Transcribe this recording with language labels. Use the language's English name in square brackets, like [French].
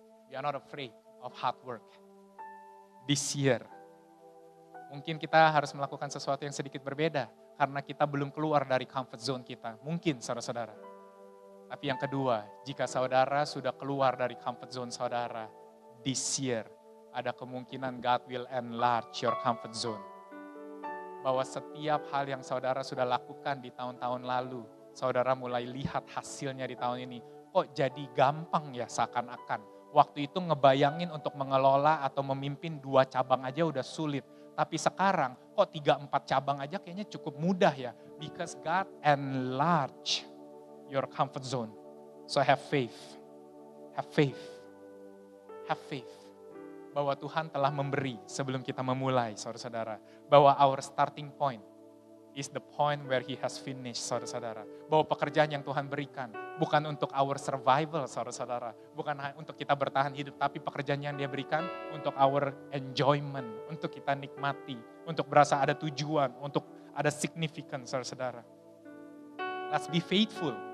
[English] We are not afraid of hard work. This year, [Indonesian] mungkin kita harus melakukan sesuatu yang sedikit berbeda. Karena kita belum keluar dari comfort zone kita. Mungkin saudara-saudara. Tapi yang kedua, jika saudara sudah keluar dari comfort zone saudara, [English] this year [Indonesian] ada kemungkinan [English] God will enlarge your comfort zone. [Indonesian] Bahwa setiap hal yang saudara sudah lakukan di tahun-tahun lalu, saudara mulai lihat hasilnya di tahun ini. Kok jadi gampang ya seakan-akan. Waktu itu ngebayangin untuk mengelola atau memimpin 2 cabang aja udah sulit. Tapi sekarang kok 3-4 cabang aja kayaknya cukup mudah ya. [English] Because God enlarge your comfort zone. So have faith. Have faith. Have faith. [Indonesian] Bahwa Tuhan telah memberi sebelum kita memulai, saudara-saudara. Bahwa [English] our starting point is the point where He has finished, [Indonesian] saudara-saudara. Bahwa pekerjaan yang Tuhan berikan bukan untuk [English] our survival, [Indonesian] saudara-saudara. Bukan untuk kita bertahan hidup, tapi pekerjaan yang Dia berikan untuk [English] our enjoyment, [Indonesian] untuk kita nikmati, untuk berasa ada tujuan, untuk ada significance, saudara-saudara. [English] Let's be faithful.